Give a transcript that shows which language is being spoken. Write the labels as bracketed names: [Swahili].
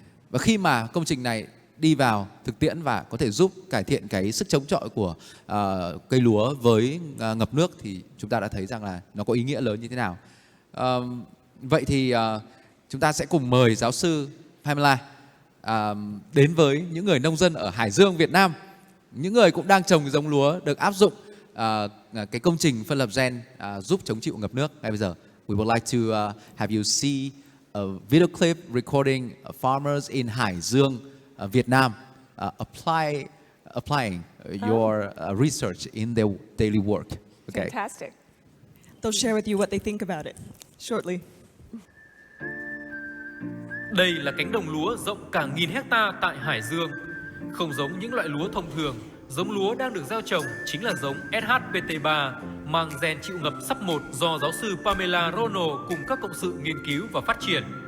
[Vietnamese] Và khi mà công trình này đi vào thực tiễn và có thể giúp cải thiện cái sức chống chọi của cây lúa với ngập nước thì chúng ta đã thấy rằng là nó có ý nghĩa lớn như thế nào. Vậy thì chúng ta sẽ cùng mời giáo sư Pamela đến với những người nông dân ở Hải Dương, Việt Nam, những người cũng đang trồng giống lúa được áp dụng cái công trình phân lập gen giúp chống chịu ngập nước. Ngay bây giờ, [English] we would like to have you see a video clip recording farmers in Hải Dương, Việt Nam, applying your research in their daily work. Okay. Fantastic. They'll share with you what they think about it shortly. [Vietnamese] Đây là cánh đồng lúa rộng cả 1000 hecta tại Hải Dương. Không giống những loại lúa thông thường, giống lúa đang được gieo trồng chính là giống SHPT3 mang gen chịu ngập sắp 1 do giáo sư Pamela Rono cùng các cộng sự nghiên cứu và phát triển.